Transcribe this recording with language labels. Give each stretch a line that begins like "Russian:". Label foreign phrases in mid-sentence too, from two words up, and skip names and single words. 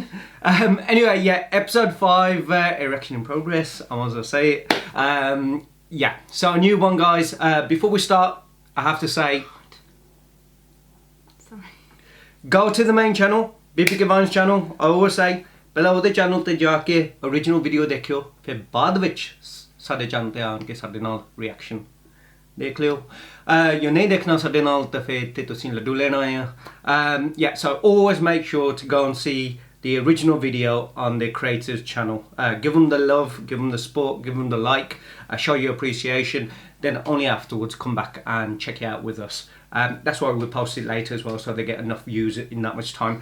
English: Anyway, yeah, episode 5, erection in progress. I might as well say it. Yeah, so a new one, guys. Before we start, I have to say, Sorry. go to the main channel, BB Givan's channel. I always say,
Punjabi: ਪਹਿਲਾਂ ਉਹਦੇ ਚੈਨਲ ਤੇ ਜਾ ਕੇ
English: original video
Punjabi: ਦੇਖਿਓ, ਫਿਰ ਬਾਅਦ ਵਿੱਚ ਸਾਡੇ ਚੈਨਲ ਤੇ ਆਣ ਕੇ ਸਾਡੇ ਨਾਲ ਰਿਐਕਸ਼ਨ ਦੇਖ ਲਿਓ। ਜੇ ਨਹੀਂ ਦੇਖਣਾ ਸਾਡੇ ਨਾਲ ਤਾਂ ਫਿਰ ਤੇ ਤੁਸੀਂ ਲੱਡੂ ਲੈਣ ਆਏ ਆ।
English: Yeah, so always make sure to go and see the original video on the creators channel. Give them the love, give them the support, give them the like, show your appreciation. Then only afterwards come back and check it out with us. That's why we'll post it later as well, so they get enough views in that much time.